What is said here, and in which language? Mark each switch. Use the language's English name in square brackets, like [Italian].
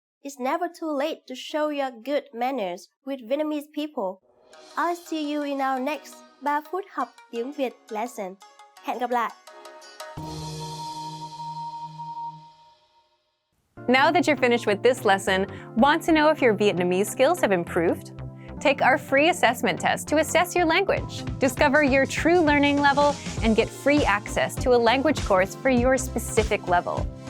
[English] It's never too late to show your good manners with Vietnamese people. I'll see you in our next 3 phút học tiếng Việt lesson. [Vietnamese] Hẹn gặp lại! [English] Now that you're finished with this lesson, want to know if your Vietnamese skills have improved? Take our free assessment test to assess your language. Discover your true learning level and get free access to a language course for your specific level.